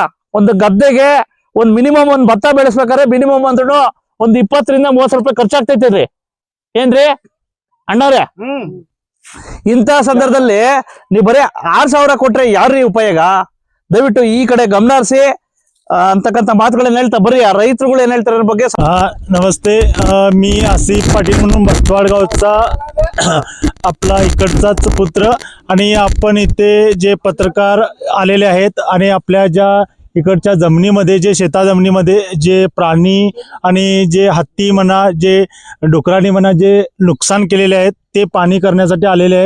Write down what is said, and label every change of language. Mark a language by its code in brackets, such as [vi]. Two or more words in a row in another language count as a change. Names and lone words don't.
[kn] ಒಂದು ಗದ್ದೆಗೆ ಒಂದ್ ಮಿನಿಮಮ್ ಒಂದ್ ಭತ್ತ ಬೆಳೆಸ್ಬೇಕಾದ್ರೆ ಮಿನಿಮಮ್ ಅಂದ್ರೂ ಒಂದ್ 20 ರಿಂದ 30 ರೂಪಾಯಿ ಖರ್ಚಾಗ್ತೈತೇನ್ರಿ? ಏನ್ರಿ ಅಣ್ಣವ್ರೆ? ಇಂಥ ಸಂದರ್ಭದಲ್ಲಿ ನೀವು ಬರೀ 6,000 ಕೊಟ್ರೆ ಯಾರ್ರಿ ಉಪಯೋಗ? ದಯವಿಟ್ಟು ಈ ಕಡೆ ಗಮನ ಹರಿಸಿ ಅಂತಕ್ಕಂಥ ಮಾತುಗಳನ್ನ ಹೇಳ್ತಾ ಬರ್ರಿ, ಆ रैतरुಗಳು ಏನ್ ಹೇಳ್ತಾರೆ ಬಗ್ಗೆ. [mr] नमस्ते, मी आसिफ पाटील म्हणून बस्तवाडगावचा आपला इकडचाच पुत्र, आणि आपण इथे जे पत्रकार आलेले आहेत आणि आपल्या ज्या इकडच्या जमिनीमध्ये जे शेता जमिनीमध्ये जे प्राणी आणि जे हत्ती म्हणा, जे डुकरांनी म्हणा, जे नुकसान केलेले आहेत ते पाणी करण्यासाठी आलेले आहेत.